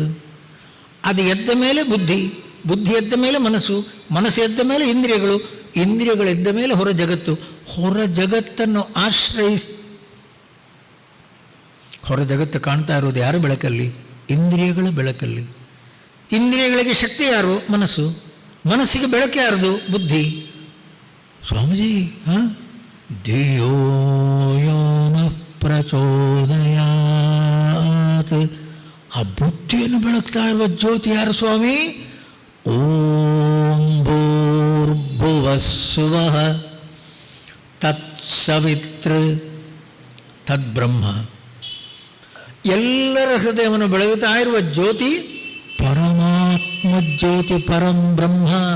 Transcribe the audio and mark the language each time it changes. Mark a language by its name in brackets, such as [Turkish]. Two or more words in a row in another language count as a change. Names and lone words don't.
[Kannada] ಅದು ಎದ್ದ ಮೇಲೆ ಬುದ್ಧಿ, ಬುದ್ಧಿ ಎದ್ದ ಮೇಲೆ ಮನಸ್ಸು, ಮನಸ್ಸು ಎದ್ದ ಮೇಲೆ ಇಂದ್ರಿಯಗಳು, ಇಂದ್ರಿಯಗಳು ಎದ್ದ ಮೇಲೆ ಹೊರ ಜಗತ್ತು. ಹೊರ ಜಗತ್ತನ್ನು ಹೊರ ಜಗತ್ತು ಕಾಣ್ತಾ ಇರೋದು ಯಾರು ಬೆಳಕಲ್ಲಿ? ಇಂದ್ರಿಯಗಳ ಬೆಳಕಲ್ಲಿ. ಇಂದ್ರಿಯಗಳಿಗೆ ಶಕ್ತಿ ಯಾರು? ಮನಸ್ಸು. ಮನಸ್ಸಿಗೆ ಬೆಳಕು ಯಾರದು? ಬುದ್ಧಿ. ಸ್ವಾಮೀಜಿ, [Sanskrit] ಧಿಯೋ ಯೋ ನಃ ಪ್ರಚೋದಯಾತ್. [Kannada] ಆ ಬುದ್ಧಿಯನ್ನು ಬೆಳಗ್ತಾ ಇರುವ ಜ್ಯೋತಿ ಯಾರು ಸ್ವಾಮಿ? [Sanskrit] ಓಂ ಭೂರ್ಭುವಸ್ಸುವಃ ತತ್ಸವಿತೃ ತದ್ಬ್ರಹ್ಮ. [Kannada] ಎಲ್ಲರ ಹೃದಯವನ್ನು ಬೆಳಗುತ್ತಾ ಇರುವ ಜ್ಯೋತಿ ಪರಮಾತ್ಮ ಜ್ಯೋತಿ, [Sanskrit] ಪರಂ ಬ್ರಹ್ಮ.